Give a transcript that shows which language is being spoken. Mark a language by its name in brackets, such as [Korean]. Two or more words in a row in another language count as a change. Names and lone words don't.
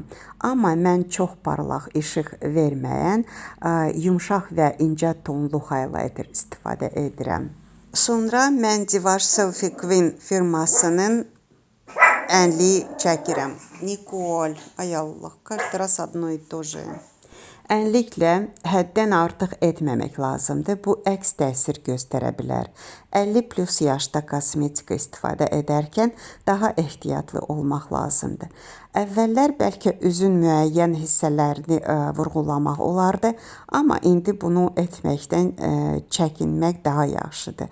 [Azerbaijani] Amma mən çox parlaq işıq verməyən, yumşaq və incə tonlu highlighter istifadə edirəm. Sonra mən Divash Selfie Queen firmasının ənliyi çəkirəm. Nicole, ay Allah, [Russian] каждый раз одно и то же. [Azerbaijani] Ənliklə həddən artıq etməmək lazımdır. Bu əks təsir göstərə bilər. 50+ yaşda kosmetika istifadə edərkən daha ehtiyatlı olmaq lazımdır. Əvvəllər bəlkə üzün müəyyən hissələrini vurğulamaq olardı, amma indi bunu etməkdən çəkinmək daha yaxşıdır.